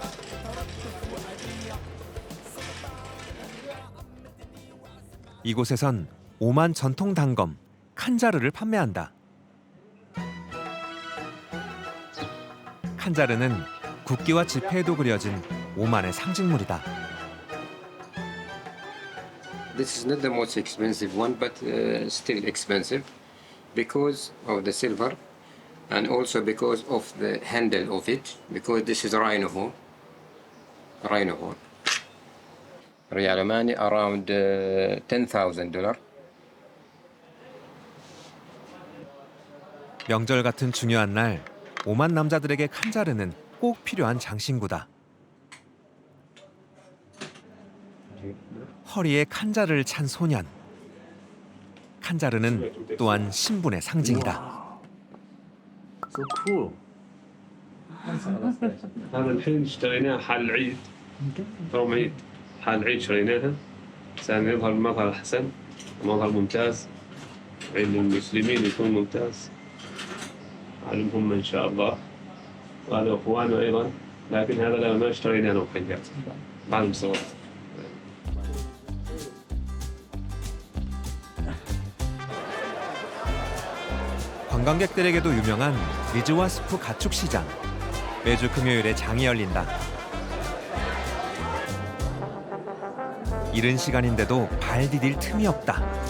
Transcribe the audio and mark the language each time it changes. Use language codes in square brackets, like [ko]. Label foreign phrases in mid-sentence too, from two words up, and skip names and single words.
[ko] 이곳에선 오만 전통 단검 칸자르를 판매한다. 칸자르는 국기와 지폐에도 그려진 오만의 상징물이다. [en] This is not the most expensive one, but still expensive because of the silver and also because of the handle of it, because this is rhino horn. Rhino horn. [ar] ريال عماني [en] around $10,000. [ko] 명절 같은 중요한 날 오만 남자들에게 칸자르는 꼭 필요한 장신구다. 허리에 칸자르를 찬 소년. 칸자르는 또한 신분의 상징이다. [en] So cool. [ar] هذا الحين اشتريناه حال العيد يوم عيد حال العيد شريناها عشان يظهر مظهر أحسن مظهر ممتاز عيد للمسلمين يكون ممتاز علمهم إن شاء الله وهذا أخوانه أيضا لكن هذا لا ما اشتريناه وخنجر بعد مصور [ko] 관광객들에게도 유명한 리즈와스프 가축시장. 매주 금요일에 장이 열린다. 이른 시간인데도 발 디딜 틈이 없다.